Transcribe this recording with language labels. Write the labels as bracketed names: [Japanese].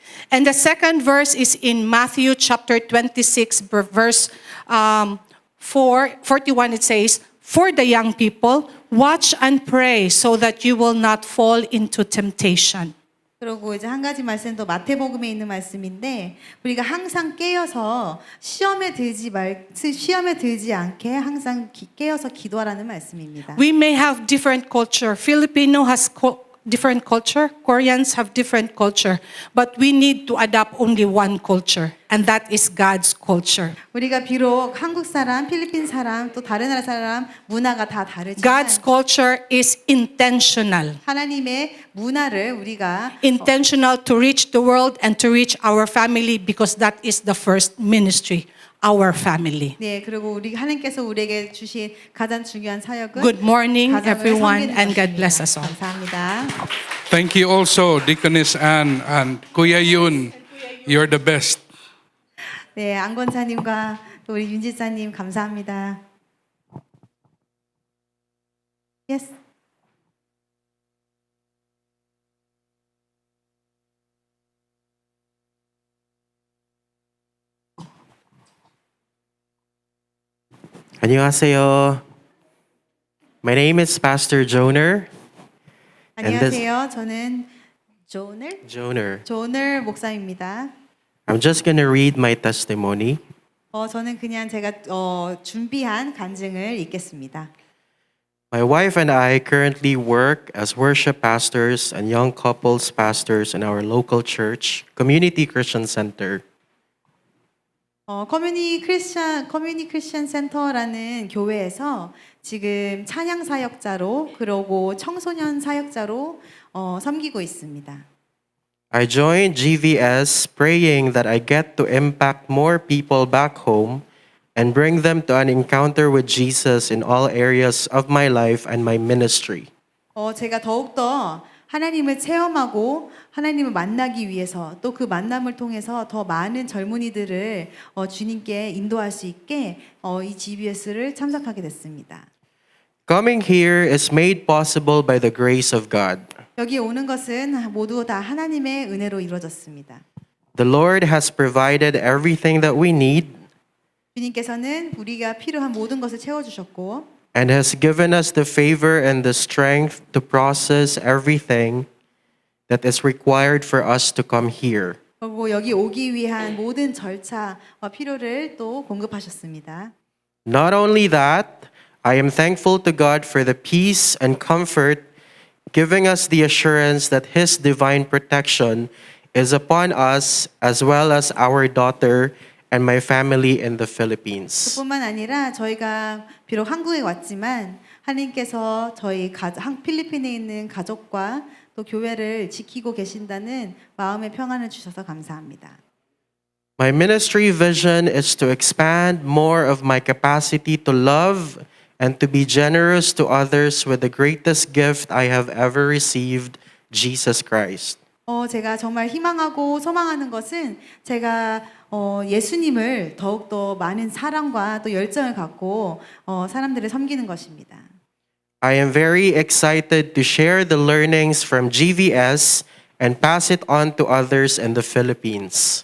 [English] And the second verse is in Matthew chapter 26 verse 41. It says, for the young people, watch and pray so that you will not fall into temptation. [Korean] 그리고 이제 한 가지 말씀은 또 마태복음에 있는 말씀인데 우리가 항상 깨어서 시험에 들지 않게 항상 깨어서 기도하라는 말씀입니다. [English] We may have different culture. Filipino has different culture. Koreans have different culture. But we need to adopt only one culture, and that is God's culture. [Korean] 우리가 비록 한국 사람, 필리핀 사람, 또 다른 나라 사람 문화가 다 다르지만 [English] God's culture is intentional. [Korean] 하나님의 문화를 우리가 [English] Intentional to reach the world and to reach our family because that is the first ministry, our family. [Korean] 네, 그리고 우리 하나님께서 우리에게 주신 가장 중요한 사역은 [English] Good morning, [Korean] 가정을 [English] everyone, [Korean] 섬기는 [English] and God [Korean] 것입니다. [English] bless us all. [Korean] 감사합니다. [English] Thank you also, Deaconess Ann and Kuya Yun. You're the best. [Korean] 네, 안 권사님과 또 우리 윤 지사님 감사합니다. [English] Yes. [Korean] 안녕하세요. [English] My name is Pastor Joner. [Korean] 안녕하세요. 저는 조늘 [English] Joner. [Korean] 목사입니다. [English] I'm just going to read my testimony. [Korean] 저는 그냥 제가 준비한 간증을 읽겠습니다. [English] My wife and I currently work as worship pastors and young couples pastors in our local church, Community Christian Center. [Korean] 커뮤니티 크리스천 센터라는 교회에서 지금 찬양 사역자로 그리고 청소년 사역자로 섬기고 있습니다. [English] I joined GVS praying that I get to impact more people back home and bring them to an encounter with Jesus in all areas of my life and my ministry. [Korean] 제가 더욱더 하나님을 체험하고 하나님을 만나기 위해서 또 그 만남을 통해서 더 많은 젊은이들을 주님께 인도할 수 있게 이 GBS를 참석하게 됐습니다. [English] Coming here is made possible by the grace of God. [Korean] 여기에 오는 것은 모두 다 하나님의 은혜로 이루어졌습니다. [English] The Lord has provided everything that we need [Korean] 주님께서는 우리가 필요한 모든 것을 채워주셨고 [English] and has given us the favor and the strength to process everything that is required for us to come here. [Korean] 그리고 여기 오기 위한 모든 절차와 필요를 또 공급하셨습니다. [English] Not only that, I am thankful to God for the peace and comfort, giving us the assurance that His divine protection is upon us as well as our daughter and my family in the Philippines. [Korean] 그뿐만 아니라 저희가 비록 한국에 왔지만 하나님께서 저희 필리핀에 있는 가족과 또 교회를 지키고 계신다는 마음의 평안을 주셔서 감사합니다. [English] My ministry vision is to expand more of my capacity to love and to be generous to others with the greatest gift I have ever received, Jesus Christ. [Korean] 제가 정말 희망하고 소망하는 것은 제가 예수님을 더욱더 많은 사랑과 또 열정을 갖고 사람들을 섬기는 것입니다. [English] I am very excited to share the learnings from GVS and pass it on to others in the Philippines.